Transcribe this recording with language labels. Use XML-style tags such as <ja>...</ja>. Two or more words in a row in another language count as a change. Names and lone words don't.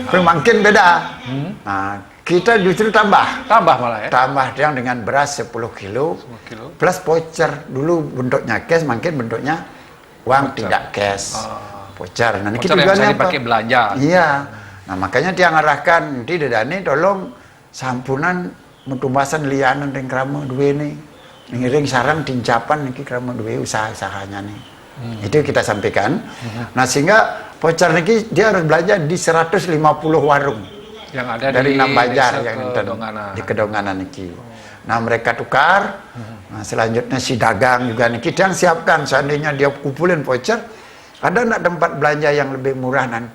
<id>Tapi mungkin beda. Nah, kita justru tambah malah ya. Tambah yang dengan beras 10 kilo plus voucher. Dulu bentuknya cash, mungkin bentuknya uang voucher. Tidak cash. Voucher. Nah, voucher yang bisa dipakai belanja. Iya. Nah, makanya dia ngarahkan nanti Dedane tolong</id> <ban>sampunan mutumbasan lianan ring Krama duwe nih. Ngiring sarang tincapan niki Krama duwe usaha-usahanya nih.</ban> <id>Itu kita sampaikan. Nah, sehingga voucher niki dia harus belanja di 150 warung yang ada dari di 6 Banjar yang di Kedonganan niki. Nah, mereka tukar. Nah, selanjutnya si dagang juga niki yang siapkan, seandainya dia kumpulin voucher, ada nak tempat belanja yang lebih murah nanti.</id>